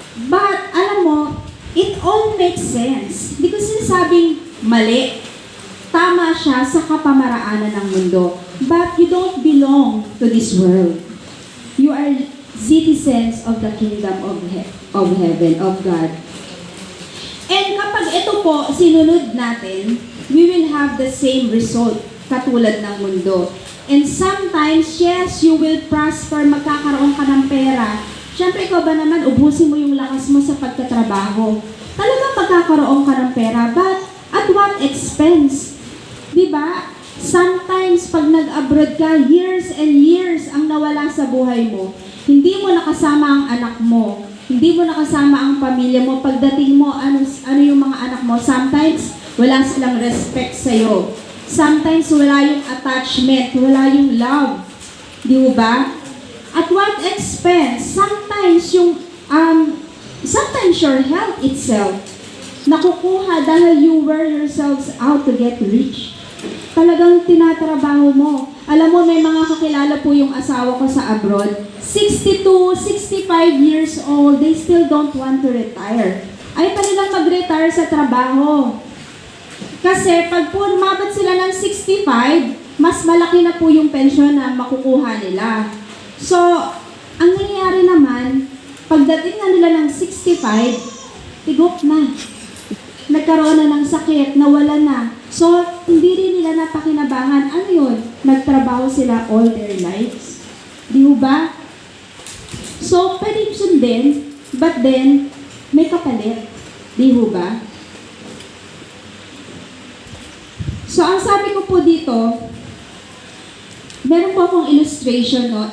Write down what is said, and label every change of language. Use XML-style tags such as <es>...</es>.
<en>But,</en> <tl>alam mo,</tl> <en>it all makes sense.</en> <tl>Hindi ko sinasabing mali. Tama siya sa kapamaraanan ng mundo.</tl> <en>But you don't belong to this world. You are citizens of the kingdom of heaven, of God.</en> <tl>And kapag ito po, sinunod natin,</tl> <en>we will have the same result</en> <tl>katulad ng mundo.</tl> <en>And sometimes, yes, you will prosper,</en> <tl>magkakaroon ka ng pera. Siyempre, ikaw ba naman, ubusin mo yung lakas mo sa pagtatrabaho. Talagang magkakaroon ka ng pera,</tl> <en>but at what expense?</en> <tl>Diba? Sometimes, pag nag-abroad ka,</tl> <en>years and years</en> <tl>ang nawala sa buhay mo. Hindi mo nakasama ang anak mo. Hindi mo nakasama ang pamilya mo. Pagdating mo, ano yung mga anak mo? Sometimes, wala silang respect sa'yo. Sometimes, wala yung attachment, wala yung love. Di ba?</tl> <en>At what expense? Sometimes, sometimes your health itself,</en> <tl>nakukuha dahil</tl> <en>you wear yourselves out to get rich.</en> <tl>Talagang tinatrabaho mo. Alam mo, may mga kakilala po yung asawa ko sa abroad.</tl> <en>62, 65 years old, they still don't want to retire.</en> <tl>Ayaw pa nilang mag-retire sa trabaho. Kasi pag po umabot sila ng 65, mas malaki na po yung pensyon na makukuha nila. So, ang nangyayari naman, pagdating na nila ng 65, tigok na. Nagkaroon na ng sakit, nawala na. So, hindi rin nila napakinabangan. Ano yun?</tl> <en>Nagtrabaho sila all their lives.</en> <tl>Di ba? So, pwede sundin,</tl> <en>but then,</en> <tl>may kapalit. Di ba? So, ang sabi ko po dito, meron po akong illustration, no?</tl>